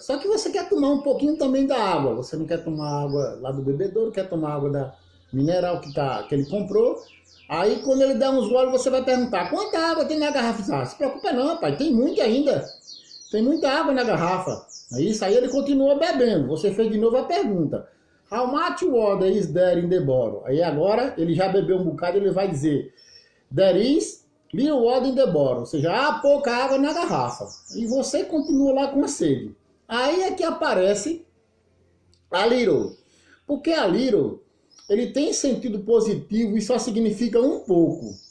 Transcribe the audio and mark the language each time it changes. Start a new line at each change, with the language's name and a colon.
Portuguese: Só que você quer tomar um pouquinho também da água. Você não quer tomar água lá do bebedouro, quer tomar água da mineral que ele comprou. Aí quando ele der uns goles, você vai perguntar, quanta água tem na garrafa? Ah, se preocupa não, rapaz, tem muita ainda. Tem muita água na garrafa. É isso, aí ele continua bebendo. Você fez de novo a pergunta.
English: How much water is there in the bottle?
Portuguese: Aí agora, ele já bebeu um bocado, ele vai dizer,
English: there is little water in the bottle,
Portuguese: ou seja, há pouca água na garrafa. E você continua lá com a sede. Aí é que aparece a little. Porque a little, ele tem sentido positivo e só significa um pouco.